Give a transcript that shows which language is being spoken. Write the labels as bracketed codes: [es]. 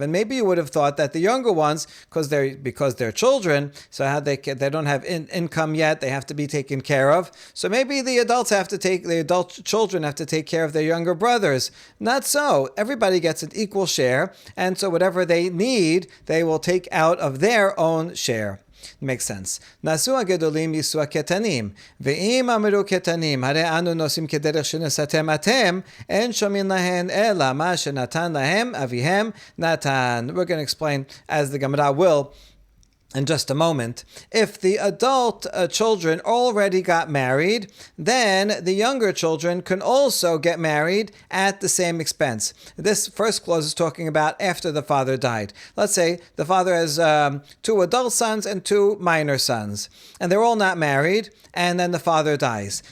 [en] And maybe you would have thought that the younger ones, because they're children, so how they don't have income yet, they have to be taken care of. So maybe the adult children have to take care of their younger brothers. Not so. Everybody gets an equal share, and so whatever they need, they will take out of their own share. Makes sense. [he] נשאו הגדולים יישאו הקטנים, ואם אמרו קטנים, הרי אנו נוסעים כדרך שנשאתם אתם, אין שומעים להן אלא מה שנתן להם אביהם נתן. [en] We're going to explain, as the Gemara will, in just a moment. If the adult children already got married, then the younger children can also get married at the same expense. This first clause is talking about after the father died. Let's say the father has 2 adult sons and 2 minor sons, and they're all not married, and then the father dies.